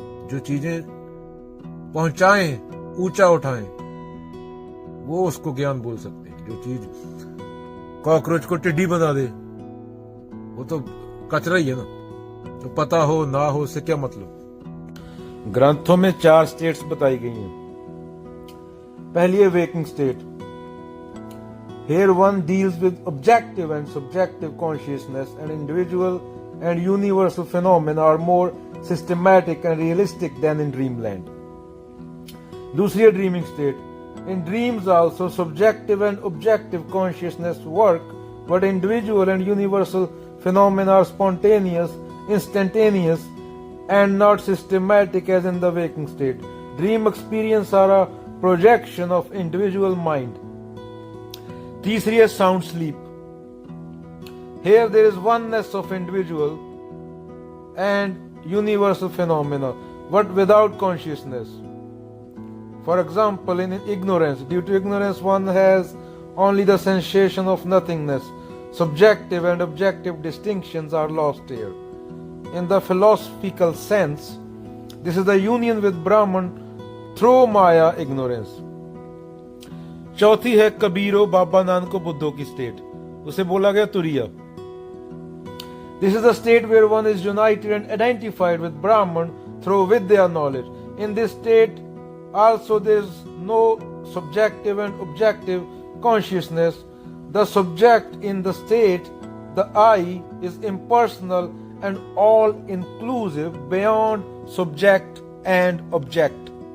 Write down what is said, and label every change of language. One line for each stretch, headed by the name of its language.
Hindi: जो चीजें पहुंचाएं, ऊंचा उठाएं, वो उसको ज्ञान बोल सकते हैं। जो चीज कॉकरोच को टिड्डी बना दे, वो तो कचरा ही है ना। तो पता हो ना हो, उससे क्या मतलब। ग्रंथों में 4 स्टेट्स बताई गई हैं। पहली है waking state.
English: Here one deals with objective and subjective consciousness, and individual and universal phenomena are more systematic and realistic than in dreamland.
Hindi: दूसरी है dreaming state.
English: In dreams also subjective and objective consciousness work, but individual and universal phenomena are spontaneous, instantaneous, and not systematic as in the waking state. Dream experience are a projection of individual mind.
Hindi: तीसरी है sound sleep.
English: Here there is oneness of individual and universal phenomena, but without consciousness. For example, in ignorance, due to ignorance one has only the sensation of nothingness. Subjective and objective distinctions are lost here. In the philosophical sense, this is the union with Brahman through Maya ignorance.
Hindi: चौथी है कबीरो, बाबा नानको, बुद्धों की state. उसे बोला गया तुरिया।
English: This is the state where one is united and identified with Brahman through Vidya knowledge. In this state also there is no subjective and objective consciousness. The subject in the state, the I, is impersonal and all inclusive beyond subject and object.